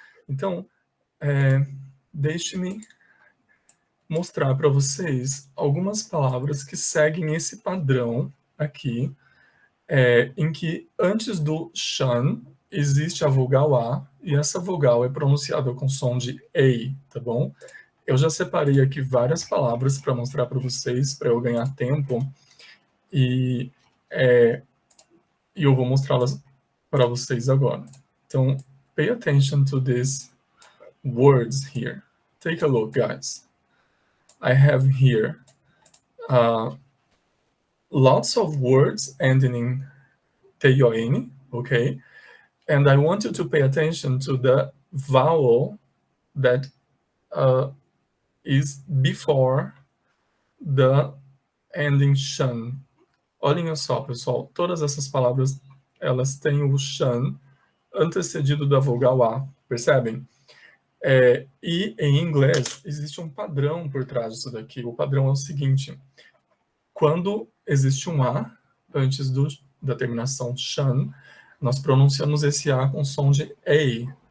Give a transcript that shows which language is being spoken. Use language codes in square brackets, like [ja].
[pt] Então, deixe-me mostrar para vocês algumas palavras que seguem esse padrão aqui, em que antes do shan existe a vogal A, e essa vogal é pronunciada com som de A, tá bom? Eu já separei aqui várias palavras para mostrar para vocês, para eu ganhar tempo, e eu vou mostrá-las para vocês agora. Então, [en] pay attention to these words here. Take a look, guys. I have here lots of words ending in T-O-N, okay? And I want you to pay attention to the vowel that is before the ending shan. [pt] Olhem só, pessoal, todas essas palavras, elas têm o shan antecedido da vogal A, percebem? E em inglês, existe um padrão por trás disso daqui. O padrão é o seguinte: quando existe um A antes da terminação shan, nós pronunciamos esse A com som de A.